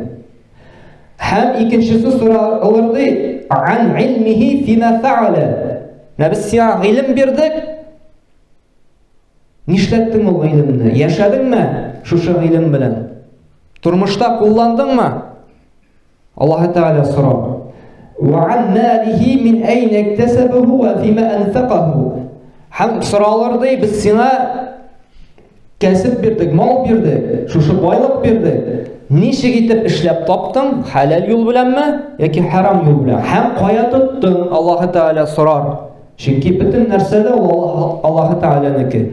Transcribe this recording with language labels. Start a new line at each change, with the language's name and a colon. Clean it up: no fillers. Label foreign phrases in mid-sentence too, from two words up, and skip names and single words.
Tatar: Һәм икенчесе соралыр ди:
Arabic: "عن علمه فيما فعل."
Tatar: Без сиңа гыйлем бирдек. Нишләттең ул гыйлемне? Яшәдеңме шушы гыйлем белән? Тормышта кулландыңмы? Аллаһ Тәала сорар.
Arabic: "وعن ماله من أين اكتسبه وفيما أنفقه."
Tatar: Һәм соралыр ди: "Без сиңа кәсеп бирдек, мал бирдек, шушы байлык бирдек. Ничек итеп эшләп таптың? Халал юл беләнме яки харам юл белән? Һәм кая тоттың?" Аллаһ Тәала сорар. Чөнки бөтен нәрсәдә ул Аллаһ Тәаланыкы.